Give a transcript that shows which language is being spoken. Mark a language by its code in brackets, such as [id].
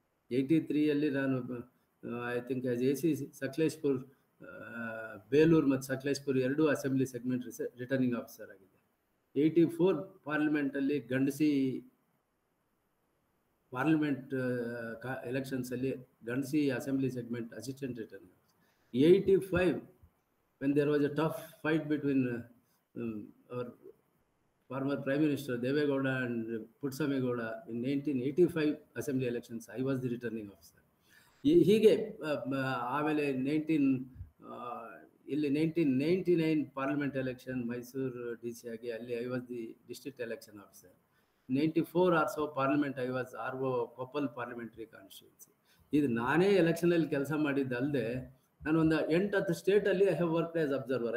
[kn] 83ಯಲ್ಲಿ ನಾನು [en] I think [kn] as AC Sakleshpur, Belur ಮತ್ತು ಸಕಲೇಶ್ಪುರ್ ಎರಡೂ ಅಸೆಂಬ್ಲಿ ಸೆಗ್ಮೆಂಟ್ ರಿಟರ್ನಿಂಗ್ ಆಫೀಸರ್ ಆಗಿದೆ. 84 ಪಾರ್ಲಿಮೆಂಟಲ್ಲಿ Gandasi parliament ಎಲೆಕ್ಷನ್ಸಲ್ಲಿ Gandasi assembly segment assistant returning officer. [en] 85 when there was a tough fight between our former Prime Minister Devegowda and Putsameಗೌಡ in 1985 assembly elections, I was the returning officer. [kn] ಹೀಗೆ ಆಮೇಲೆ 1999 parliament election Mysuru DC ಆಗಿ ಅಲ್ಲಿ [en] I was the district election officer. 94 or so parliament I was RO Koppal parliamentary constituency. [kn] ಇದು ನಾನೇ ಎಲೆಕ್ಷನಲ್ಲಿ ಕೆಲಸ ಮಾಡಿದ್ದಲ್ಲದೆ ನಾನು ಒಂದು 8-10 ಸ್ಟೇಟಲ್ಲಿ [en] I have worked as observer.